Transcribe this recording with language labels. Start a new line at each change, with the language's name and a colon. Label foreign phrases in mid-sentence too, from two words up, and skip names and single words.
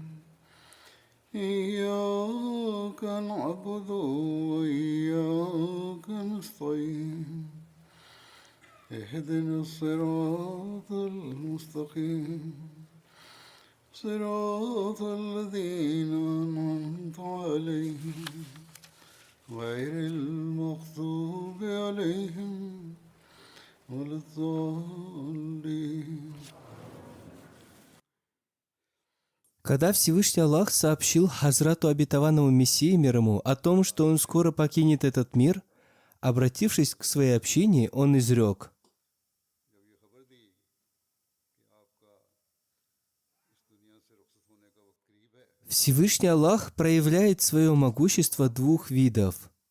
Arabic: إياك نعبد وإياك نستعين اهدنا الصراط المستقيم صراط الذين أنعمت عليهم غير المغضوب عليهم ولا الضالين.
Russian: Когда Всевышний Аллах сообщил Хазрату обетованному Мессии мир ему о том, что он скоро покинет этот мир, обратившись к своей общине, он изрек: Всевышний Аллах проявляет свое могущество двух видов.